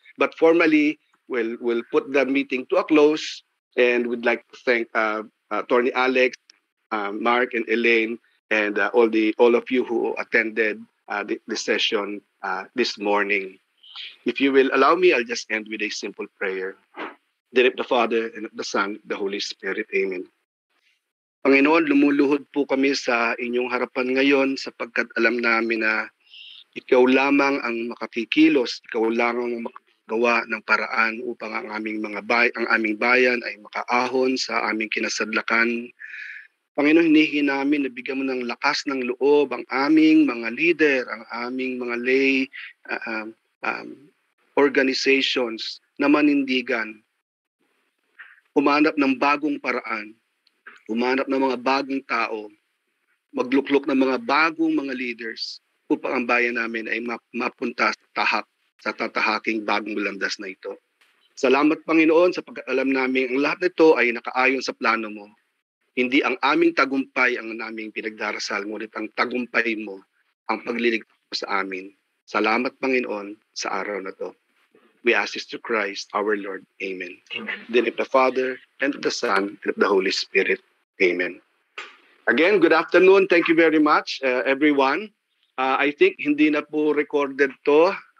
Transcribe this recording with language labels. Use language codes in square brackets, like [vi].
[en] But formally, we'll put the meeting to a close and we'd like to thank Attorney Alex, Mark and Elaine and all of you who attended the session this morning. If you will allow me, I'll just end with a simple prayer. In the name of the Father, and of the Son, the Holy Spirit. Amen. [tl] Panginoon, lumuluhod po kami sa inyong harapan ngayon sapagkat alam namin na ikaw lamang ang makakikilos, ikaw lamang ang makagawa ng paraan upang ang aming bayan ay makaahon sa aming kinasadlakan. Panginoon, hinihingi namin na bigyan mo ng lakas ng loob ang aming mga leader, ang aming mga lay organizations na manindigan, humanap ng bagong paraan, humanap ng mga bagong tao, magluklok ng mga bagong mga leaders upang ang bayan namin ay mapunta sa tatahaking bagong landas na ito. Salamat Panginoon sa pag-alam namin ang lahat nito ay nakaayon sa plano mo. Hindi ang aming tagumpay ang naming pinagdarasal, ngunit ang tagumpay mo ang pagliligtas sa amin. Salamat, Panginoon, sa araw na to. [en] We ask this to Christ, our Lord. Amen. Amen. In the name of the Father, and of the Son, and of the Holy Spirit. Amen. Again, good afternoon. Thank you very much, everyone. I think [tl] hindi na po [en] recorded to.